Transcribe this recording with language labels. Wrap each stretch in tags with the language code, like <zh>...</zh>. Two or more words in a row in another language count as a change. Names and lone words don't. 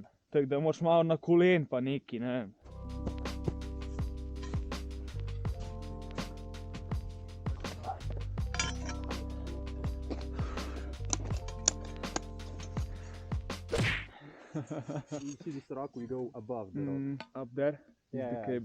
<sl>Tako da moraš malo na kolen pa neki, ne vem.</sl> <en>You see this rock, we go above the rock. Up there is the cable.</en>